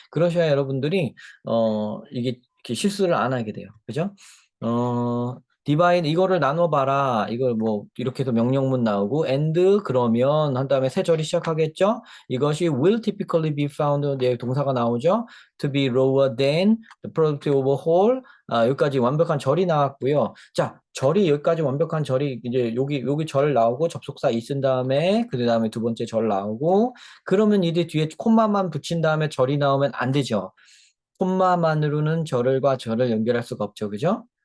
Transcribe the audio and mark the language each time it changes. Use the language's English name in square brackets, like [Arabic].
[Korean] 그러셔야 여러분들이 이게 이렇게 실수를 안 하게 돼요. 그죠? divide 이거를 나눠 봐라. 이걸 뭐 이렇게 해서 명령문 나오고 and 그러면 한 다음에 세 절이 시작하겠죠? 이것이 [English] will typically be found [Korean] 네, 동사가 나오죠. [English] to be lower than the product over whole. [Korean] 여기까지 완벽한 절이 나왔고요. 자, 절이 여기까지 완벽한 절이 이제 여기 절 나오고 접속사 이 쓴 다음에 그다음에 두 번째 절 나오고 그러면 이제 뒤에 콤마만 붙인 다음에 절이 나오면 안 되죠. 콤마만으로는 절과 절을 연결할 수가 없죠. 그죠?